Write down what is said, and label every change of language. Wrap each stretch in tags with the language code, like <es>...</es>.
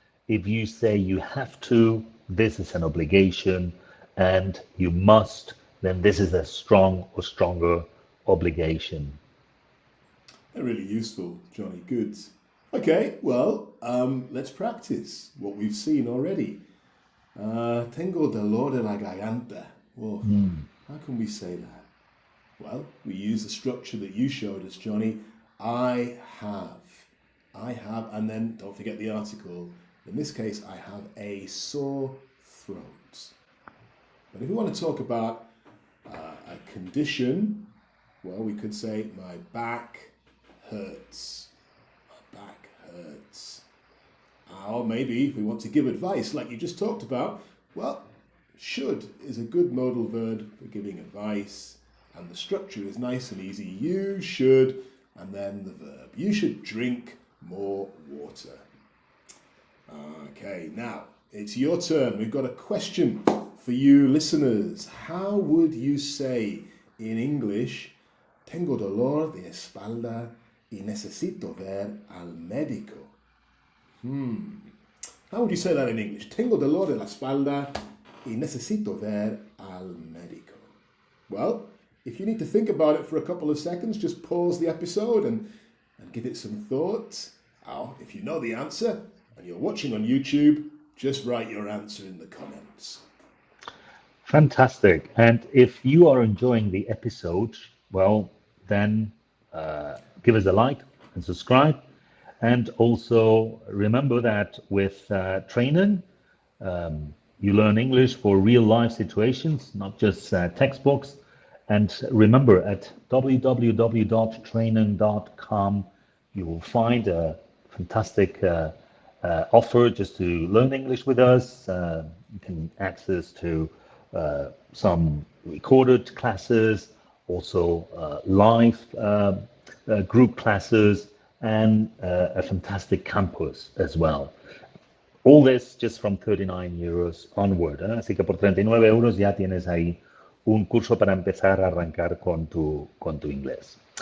<en>If you say you have to, this is an obligation, and you must, then this is a strong or stronger obligation. They're really useful, Johnny. Good. Okay, well, let's practice what we've seen already.</en> <es>Tengo dolor de la garganta.</es> <en>Whoa, how can we say that? Well, we use the structure that you showed us, Johnny. I have, and then don't forget the article. In this case, I have a sore throat. But if we want to talk about a condition, well, we could say my back hurts. My back hurts. Or maybe if we want to give advice, like you just talked about, well, should is a good modal verb for giving advice. And the structure is nice and easy. You should, and then the verb. You should drink more water. Okay, now it's your turn. We've got a question for you listeners. How would you say in English, tengo dolor de espalda y necesito ver al médico? How would you say that in English?</en> <es>Tengo dolor de la espalda y necesito ver al médico.</es> <en>Well, if you need to think about it for a couple of seconds, just pause the episode and give it some thought. Or if you know the answer and you're watching on YouTube, just write your answer in the comments. Fantastic. And if you are enjoying the episode, well, then give us a like and subscribe. And also remember that with training, you learn English for real life situations, not just textbooks. And remember at www.training.com, you will find a fantastic offer just to learn English with us. You can access to some recorded classes, also live group classes, and a fantastic campus as well. All this just from 39 euros onward.</en> <es>Así que por 39 euros ya tienes ahí un curso para empezar a arrancar con tu inglés.</es>